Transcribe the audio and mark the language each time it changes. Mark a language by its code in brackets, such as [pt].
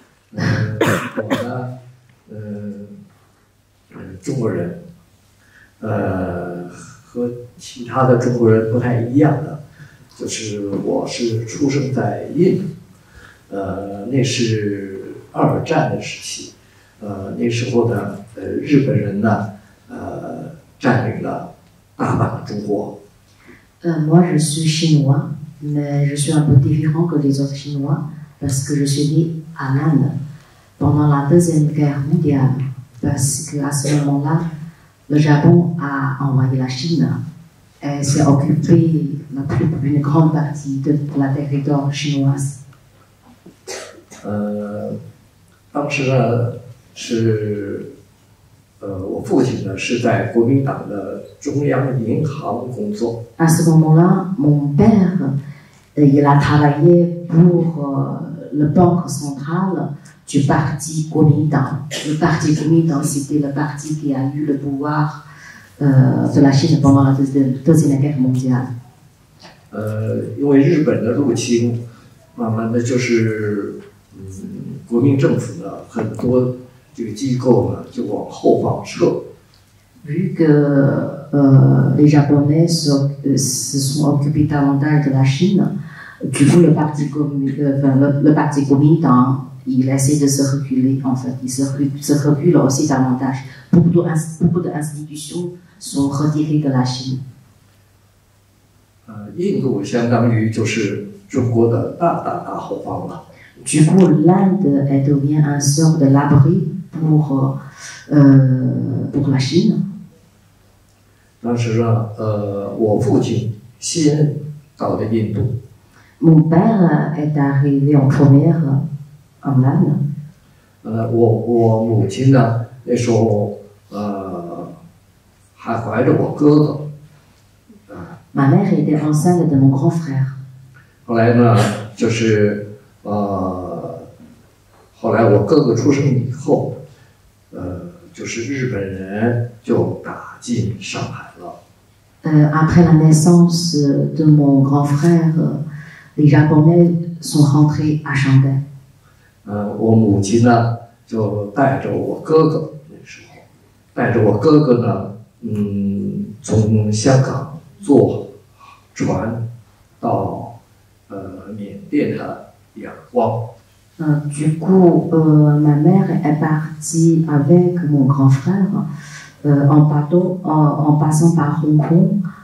[zh] 我呢，中国人，和其他的中国人不太一样的，就是我是出生在印度，那是2战的时期，那时候呢，日本人呢，占领了大半个中国。 [fr] Moi, je suis chinois, mais je suis un peu différent que les autres Chinois parce que je suis né à l'Inde pendant la Deuxième Guerre mondiale, parce qu'à ce moment-là, le Japon a envahi la Chine et s'est occupé une grande partie de la territoire chinoise. [zh] 当时呢是，我父亲呢是在国民党的中央银行工作。 [fr] À ce moment-là, mon père, il a travaillé pour le banque centrale du parti Kuomintang. Le parti Kuomintang, c'était le parti qui a eu le pouvoir de la Chine pendant la Deuxième Guerre mondiale. [zh] 因为日本的入侵，慢慢的就是国民政府呢很多这个机构呢就往后方撤。 [fr] Vu que les Japonais se sont occupés davantage de la Chine, du coup le parti Kuomintang, il essaie de se reculer en fait, il se recule aussi davantage. Beaucoup d'institutions sont retirées de la Chine. [zh] 印度相当于就是中国的大后方了。 [fr] Du coup, l'Inde, elle devient un sort de l'abri pour la Chine. [zh] 当时呢，我父亲先到的印度。 [fr] Mon père est arrivé en première en Inde. [zh] 我母亲呢，那时候还怀着我哥哥。 [fr] Ma mère était enceinte de mon grand frère. [zh] 后来呢，就是后来我哥哥出生以后，就是日本人就打进上海了。 [fr] Après la naissance de mon grand frère, les Japonais sont rentrés à Shanghai. [zh] 我母亲呢就带着我哥哥，那时候带着我哥哥呢，从香港坐船到缅甸的仰光。 [fr] Du coup, ma mère est partie avec mon grand frère en bateau, en passant par Hong Kong.